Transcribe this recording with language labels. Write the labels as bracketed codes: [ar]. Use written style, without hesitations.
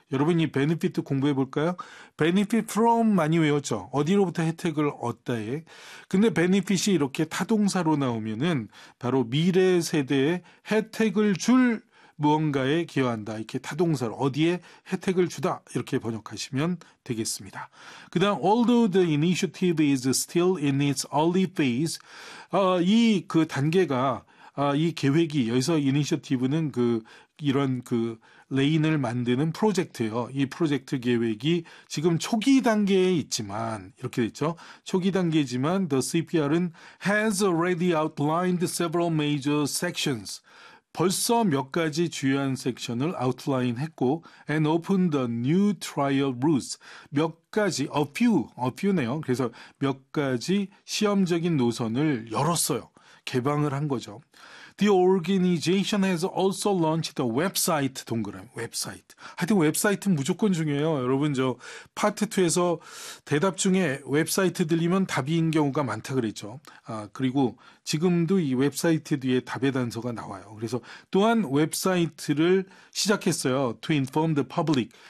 [ko] 여러분이 benefit 공부해 볼까요? benefit from 많이 외웠죠? 어디로부터 혜택을 얻다에. 근데 benefit이 이렇게 타동사로 나오면은 바로 미래 세대에 혜택을 줄 무언가에 기여한다. 이렇게 타동사로 어디에 혜택을 주다. 이렇게 번역하시면 되겠습니다. 그다음 [en] although the initiative is still in its early phase. [ko] 이그 단계가 이 계획이 여기서 이니셔티브는 그 이런 그 레인을 만드는 프로젝트예요. 이 프로젝트 계획이 지금 초기 단계에 있지만 이렇게 됐죠. 초기 단계지만 [en] the CPR은 has already outlined several major sections. [ko] 벌써 몇 가지 주요한 섹션을 아웃라인 했고 [en] and open the new trial routes. [ko] 몇 가지 a few네요. 그래서 몇 가지 시험적인 노선을 열었어요. 개방을 한 거죠. [en] The organization has also launched a website [ko] 동그라미 웹사이트. 하여튼 웹사이트는 무조건 중요해요. 여러분 저 파트 2에서 대답 중에 웹사이트 들리면 답인 경우가 많다 그랬죠. 그리고 지금도 이 웹사이트 뒤에 답의 단서가 나와요. 그래서 또한 웹사이트를 시작했어요. [en] To inform the public.